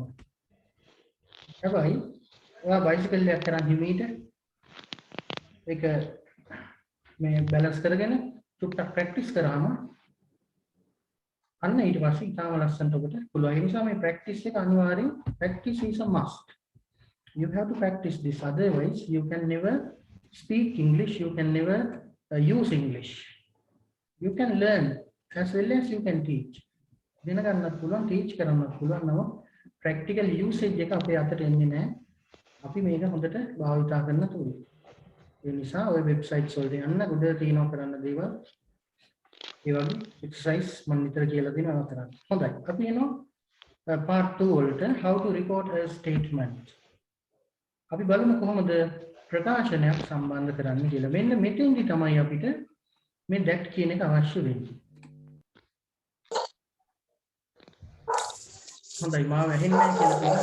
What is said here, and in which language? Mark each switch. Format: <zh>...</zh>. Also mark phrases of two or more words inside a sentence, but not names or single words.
<si>හැබැයි ඔයා බයිසිකලයක් කරන් හිමීට ඒක මේ බැලන්ස් කරගෙන චුට්ටක් ප්‍රැක්ටිස් කරාම අන්න ඊට පස්සේ ඉතාලම ලස්සනට ඔබට පුළුවන්. ඒ නිසා මේ ප්‍රැක්ටිස් එක අනිවාර්යෙන්</si> <en>practice is a must. You have to practice this, otherwise you can never speak English, you can never use English. You can learn as well as you can teach.</en> <si>දෙන ගන්නත් පුළුවන්, teach කරන්නත් පුළුවන්. නමුත්</si> <en>practical usage</en> <si>එක අපේ අතට එන්නේ නැහැ. අපි මේක හොඳට භාවිතා කරන්න ඕනේ. ඒ නිසා ඔය වෙබ්සයිට්ස් වලට යන්න ගොඩ තියෙනවා කරන්න දේවල්. ඒ වගේ exercise මම නිතර කියලා දෙනවා කරන්න. හොඳයි. අපි එනවා</si> <en>part 2 වලට how to report a statement.</en> <si>අපි බලමු කොහොමද ප්‍රකාශනයක් සම්බන්ධ කරන්න කියලා. මෙන්න මෙතෙන්දි තමයි අපිට මේ that කියන එක අවශ්‍ය වෙන්නේ. හොඳයි මාව ඇහෙන්නේ නැහැ කියලා කියනවා.</si>